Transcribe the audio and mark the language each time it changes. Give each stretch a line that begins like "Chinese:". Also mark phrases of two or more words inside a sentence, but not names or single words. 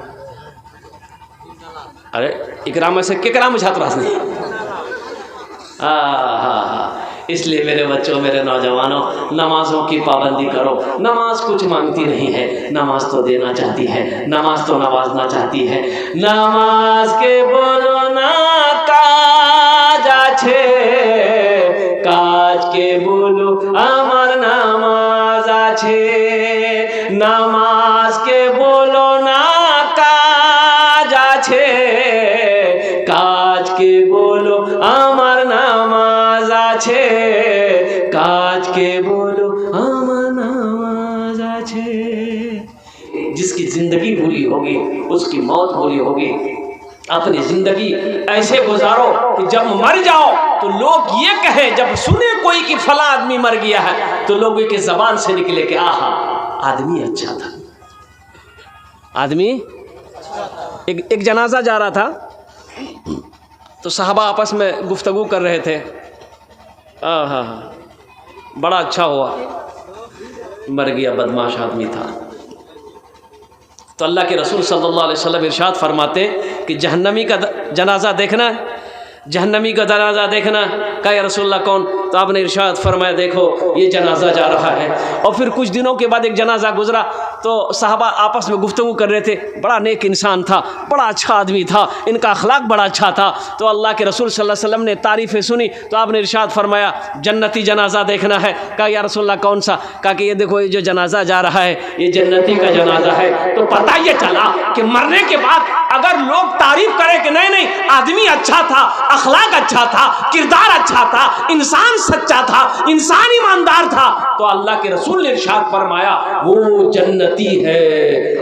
Hindi: अरे इकरा में से केकरा में छात्र नहीं। हाँ, इसलिए मेरे बच्चों, मेरे नौजवानों, नमाजों की पाबंदी करो। नमाज कुछ मांगती नहीं है, नमाज तो देना चाहती है, नमाज तो नवाजना चाहती है।
Bangla: নামাজকে বলো না কাজ আছে, কাজকে বলো আমার নামাজ আছে, নামাজকে বলো না কাজ আছে, কাজকে বলো আমার নামাজ আছে, কাজকে বলো আমার নামাজ আছে।
Hindi: जिसकी जिंदगी बुरी होगी उसकी मौत बुरी होगी। अपनी जिंदगी ऐसे गुजारो कि जब मर जाओ तो लोग ये कहें, जब सुने कोई कि फला आदमी मर गया है, तो लोगों की जबान से निकले कि आहा आदमी अच्छा था, आदमी। एक जनाजा जा रहा था तो साहबा आपस में गुफ्तगू कर रहे थे, आहा बड़ा अच्छा हुआ, मर गया, बदमाश आदमी था। तो अल्लाह के रसूल
Arabic: صلى الله عليه وسلم
Hindi: इरशाद फरमाते कि जहन्नमी का जनाजा देखना है, जहन्नमी का जनाजा देखना। कहा
Arabic: يا رسول الله
Hindi: कौन? तो आपने इरशाद फरमाया देखो ये जनाजा जा रहा है। और फिर कुछ दिनों के बाद एक जनाजा गुजरा तो साहबा आपस में गुफ्तगू कर रहे थे, बड़ा नेक इंसान था, बड़ा अच्छा आदमी था, इनका अखलाक बड़ा अच्छा था। तो अल्लाह के रसूल
Arabic: صلى الله عليه وسلم
Hindi: ने तारीफ़ें सुनी तो आपने इरशाद फरमाया जन्नती जनाजा देखना है। कहा
Arabic: يا رسول الله
Hindi: कौन सा? कहा कि ये देखो ये जो जनाजा जा रहा है ये जन्नती का जनाजा है। तो पता ये चला कि मरने के बाद अगर लोग तारीफ करें कि नहीं नहीं आदमी अच्छा था, अखलाक अच्छा था, किरदार अच्छा था, इंसान सच्चा था, इंसान ईमानदार था, तो अल्लाह के रसूल ने इरशाद फरमाया वो जन्नती है।